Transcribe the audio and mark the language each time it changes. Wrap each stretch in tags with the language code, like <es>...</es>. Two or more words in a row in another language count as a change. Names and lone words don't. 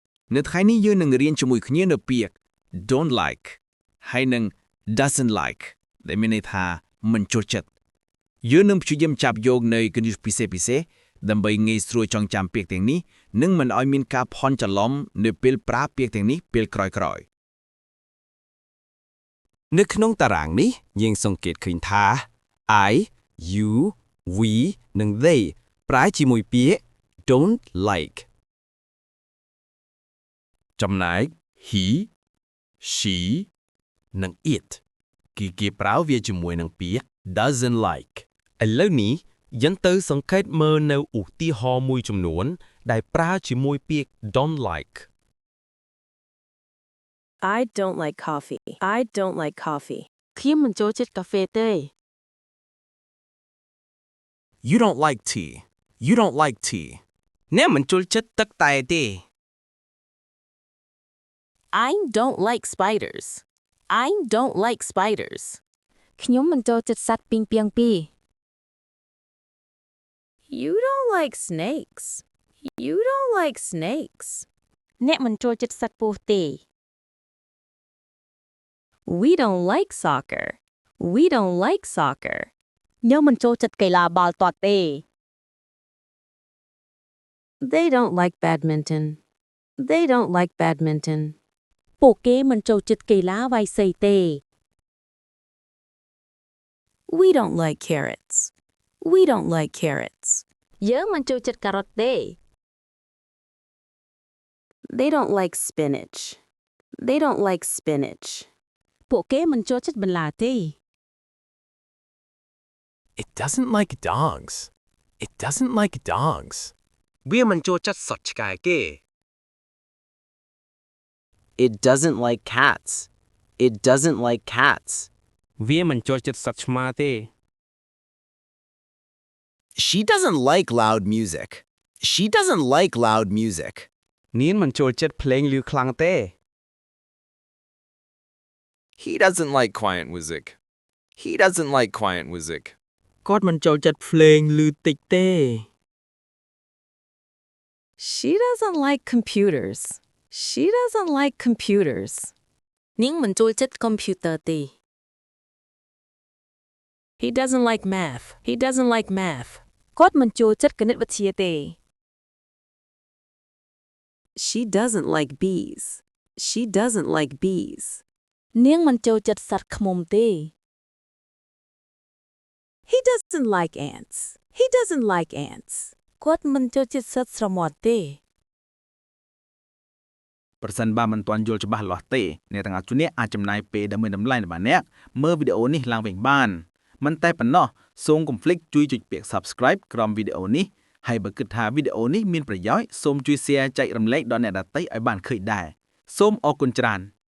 <km>នៅថ្ងៃនេះយើងនឹងរៀនជាមួយគ្នានៅពាក្យ</km> <en>don't like</en> <km>ហើយនឹង</km> <en>doesn't like</en> <km>ដែលមានន័យថាមិនចូលចិត្តយើងនឹងព្យាយាមចាប់យកនៅគន្លឹះពិសេសដើម្បីងាយស្រួលចងចាំពាក្យទាំងនេះនិងមិនឲ្យមានការភ័ន្តច្រឡំនៅពេលប្រើពាក្យទាំងនេះពេលក្រោយៗ នៅក្នុងតារាងនេះយើងសង្កេតឃើញថា</km> <en>I, you, we</en> <km>និង they ប្រើជាមួយពាក្យ</km> <en>don't like</en> <km>ចំណែក</km> <en>he, she</en> <km>និង it គេប្រើវាជាមួយនឹងពាក្យ</km> <en>doesn't like</en> <km>ឥឡូវនេះយើងទៅសង្កេតមើលនៅឧទាហរណ៍មួយចំនួនដែលប្រើជាមួយពាក្យ</km> <en>don't like I don't like coffee. I don't like coffee.</en> <km>ខ្ញុំមិនចូលចិត្តកាហ្វេទេ</km> <en>You don't like tea. You don't like tea.</en> <km>អ្នកមិនចូលចិត្តទឹកតែទេ</km> <en>I don't like spiders. I don't like spiders.</en> <km>ខ្ញុំមិនចូលចិត្តសត្វពីងពីងពីរ</km> <en>You don't like snakes. You don't like snakes.</en> <km>អ្នកមិនចូលចិត្តសត្វពស់ទេ</km> <en>We don't like soccer. We don't like soccer.</en> <km>ខ្ញុំមិនចូលចិត្តកីឡាបាល់ទាត់ទេ</km> <en>They don't like badminton. They don't like badminton.</en> <km>ពួកគេមិនចូលចិត្តកីឡាវាយសីទេ</km> <en>We don't like carrots. We don't like carrots.</en> <km>យើងមិនចូលចិត្តការ៉ុតទេ</km> <en>They don't like spinach. They don't like spinach.</en> <km>ពួកគេមិនចូលចិត្តបន្លែទេ</km> <en>It doesn't like dogs. It doesn't like dogs.</en> <km>វាមិនចូលចិត្តសត្វឆ្កែគេ</km> <en>It doesn't like cats. It doesn't like cats.</en> <km>វាមិនចូលចិត្តសត្វឆ្មាទេ</km> <en>She doesn't like loud music. She doesn't like loud music.</en> <km>នាងមិនចូលចិត្តភ្លេងឮខ្លាំងទេ</km> <en>He doesn't like quiet music. He doesn't like quiet music.</en> <km>គាត់មិនចូលចិត្តភ្លេងឮតិចទេ</km> <en>She doesn't like computers. She doesn't like computers.</en> <km>នាងមិនចូលចិត្តកុំព្យូទ័រទេ</km> <en>He doesn't like math. He doesn't like math.</en> <km>គាត់មិនចូលចិត្តគណិតវិទ្យាទេ</km> <en>She doesn't like bees. She doesn't like bees.</en> <km>នាងមិនចូលចិត្តសត្វឃ្មុំទេ</km> <en>He doesn't like ants. He doesn't like ants.</en> <km>គាត់មិនចូលចិត្តសត្វស្រមោចទេ ប្រសិនបើមិនទាន់យល់ច្បាស់លាស់ទេអ្នកទាំងអស់គ្នាអាចចំណាយពេលដើម្បីតម្លៃរបស់អ្នកមើលវីដេអូនេះឡើងវិញបានមិនតែប៉ុណ្ណោះសូមកុំភ្លេចជួយចុចពាក្យ Subscribe ក្រោមវីដេអូនេះហើយបើគិតថាវីដេអូនេះមានប្រយោជន៍សូមជួយ Share ចែករំលែកដល់អ្នកដទៃឲ្យបានឃើញដែរសូមអរគុណច្រើន</km>